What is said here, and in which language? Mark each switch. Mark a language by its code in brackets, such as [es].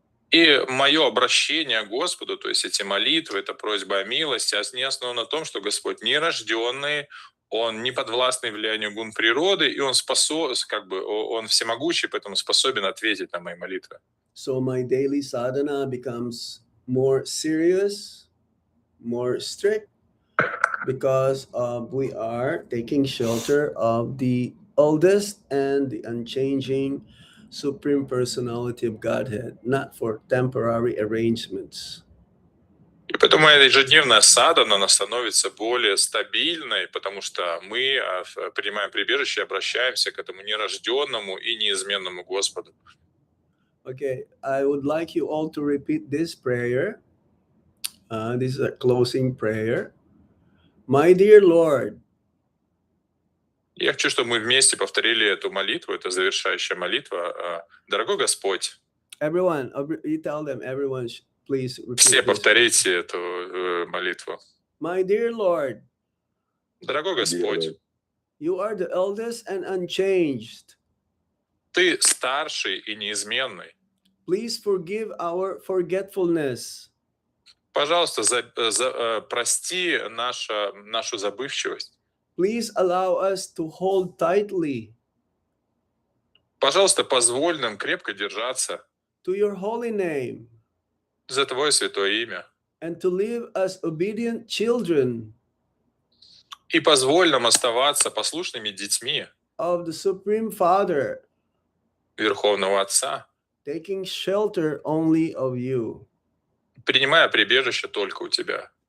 [ru] И мое обращение к Господу, то есть эти молитвы, это просьба о милости, они основаны на том, что Господь нерожденный, Он не подвластный влиянию гун природы, и Он Он всемогущий, поэтому способен ответить на мои молитвы. [en] So my daily sadhana becomes more serious, more strict, because we are taking shelter of the oldest and the unchanging Supreme Personality of Godhead, not for temporary arrangements. [ru] И поэтому моя ежедневная садхана, она становится более стабильной, потому что мы принимаем прибежище и обращаемся к этому нерожденному и неизменному Господу. [en] Okay, I would like you all to repeat this prayer. This is a closing prayer. My dear Lord. [ru] Я хочу, чтобы мы вместе повторили эту молитву, это завершающая молитва. Дорогой Господь. [en] Everyone, you tell them, everyone, please repeat. [ru] Все повторите эту молитву. [en] My dear Lord. [ru] Дорогой Господь. [en] You are the eldest and unchanged. [ru] Ты старший и неизменный. [en] Please forgive our forgetfulness. [ru] Пожалуйста, прости нашу забывчивость. [en] Please allow us to hold tightly. [ru] Пожалуйста, позволь нам крепко держаться. [en] To your holy name. [ru] За Твое святое имя. [en] And to live as obedient children. [ru] И позволь нам оставаться послушными детьми. [en] Of the Supreme Father. [ru] Верховного Отца. [en] Taking shelter only of you. [ru] Принимая прибежище только у Тебя.